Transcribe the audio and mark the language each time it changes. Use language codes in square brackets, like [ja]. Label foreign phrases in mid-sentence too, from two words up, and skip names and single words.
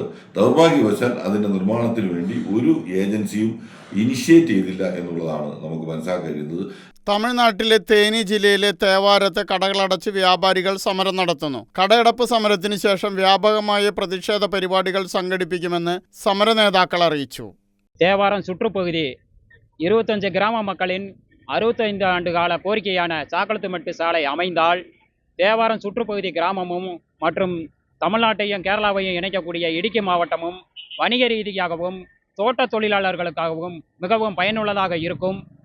[ml] ദൗർഭാഗ്യവശാൽ അതിൻ്റെ നിർമ്മാണത്തിന് വേണ്ടി ഒരു ഏജൻസിയും ഇനിഷ്യേറ്റ് ചെയ്തില്ല എന്നുള്ളതാണ് നമുക്ക് മനസ്സിലാക്കാൻ കഴിയുന്നത്. തമിഴ്നാട്ടിലെ തേനി ജില്ലയിലെ തേവാരത്ത് കടകളടച്ച് വ്യാപാരികൾ സമരം നടത്തുന്നു. കടയടപ്പ് സമരത്തിന് ശേഷം വ്യാപകമായ പ്രതിഷേധ പരിപാടികൾ സംഘടിപ്പിക്കുമെന്ന് സമര നേതാക്കൾ അറിയിച്ചു. [ta] தேவாரம் சுற்றுப்பகுதி 25 கிராம மக்களின் 65 ஆண்டு கால கோரிக்கையான சாக்களத்துமெட்டு சாலை அமைந்தால் தேவாரம் சுற்றுப்பகுதி கிராமமும் மற்றும் தமிழ்நாட்டையும் கேரளாவையும் இணைக்கக்கூடிய இடுக்கி மாவட்டமும் வணிக ரீதியாகவும் தோட்ட தொழிலாளர்களுக்காகவும் மிகவும் பயனுள்ளதாக இருக்கும்.